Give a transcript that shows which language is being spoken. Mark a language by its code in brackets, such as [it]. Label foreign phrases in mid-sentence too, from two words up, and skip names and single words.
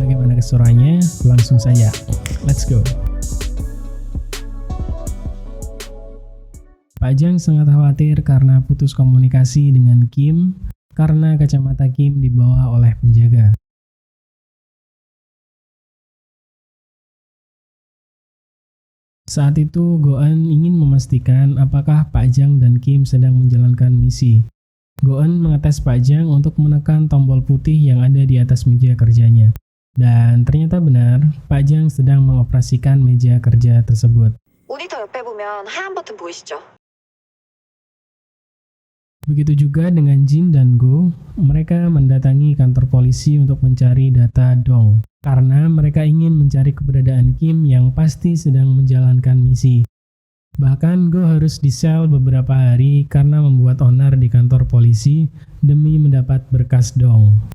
[id] Bagaimana keseruannya? Langsung saja, [en] let's go! [id] Pak Jang sangat khawatir karena putus komunikasi dengan Kim karena kacamata Kim dibawa oleh penjaga. Saat itu, Go-eun ingin memastikan apakah Pak Jang dan Kim sedang menjalankan misi. Go-eun mengetes Pak Jang untuk menekan tombol putih yang ada di atas meja kerjanya. Dan ternyata benar, Pak Jang sedang mengoperasikan meja kerja tersebut. [ko] 모니터 옆에 보면 하얀 버튼 보이시죠? [id] Begitu juga dengan Jin dan Go, mereka mendatangi kantor polisi untuk mencari data Dong. Karena mereka ingin mencari keberadaan Kim yang pasti sedang menjalankan misi. Bahkan Go harus di-sel beberapa hari karena membuat onar di kantor polisi demi mendapat berkas Dong.